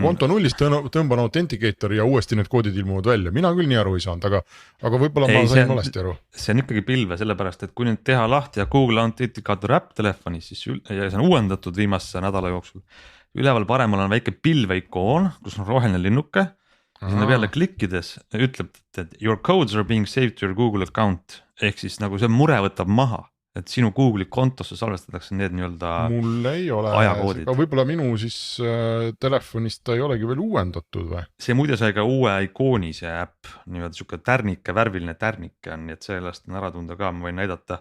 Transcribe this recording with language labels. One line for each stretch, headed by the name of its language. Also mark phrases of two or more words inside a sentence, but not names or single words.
Estonian: oma konto nullist, tõmban Authenticatori ja uuesti need koodid ilmuvad välja, mina küll nii aru ei saanud, aga võib-olla ma sain valesti aru. See on ikkagi pilve, sellepärast et kui nüüd teha lahti ja Google Authenticator äpp telefonis, siis ja see on uuendatud viimase nädala jooksul. Üleval paremal on väike pilveikoon, kus on roheline linnuke. Sinna peale klikkides ütleb, et
English: your codes are being saved to your Google account
Estonian: ehk siis nagu see mure võtab maha. Et sinu Google'i kontosse salvestatakse need nii-öelda mul ei ole, aga võib-olla minu siis telefonist ta ei olegi veel uuendatud või? See muide sai ka uue ikooni see äpp, nii-öelda siuke tärnike, värviline tärnike on, nii et sellest on ära tunda ka, ma võin näidata.